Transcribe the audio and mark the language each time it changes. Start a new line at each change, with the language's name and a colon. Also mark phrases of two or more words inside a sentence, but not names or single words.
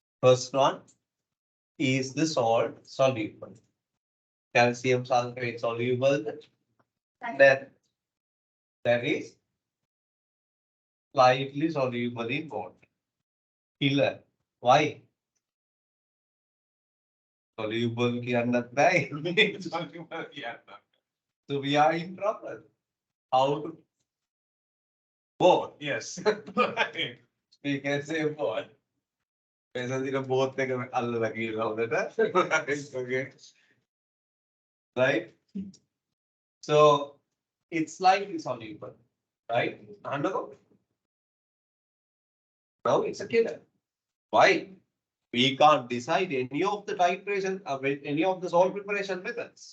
English: First one, is the salt soluble? Calcium sulfate soluble, that is slightly soluble in water. Killer. Why? Soluble
Sinhala: කියන්නත් බෑ. Soluble කියන්න.
English: So we are in trouble. How to? Both, yes. We can say both. Basically, both
Sinhala: එක අල්ලලා කියලා හොඳට.
English: Okay. Right? So it's slightly soluble, right? Undergo. Now it's a killer. Why? We can't decide any of the titration, any of the salt preparation methods.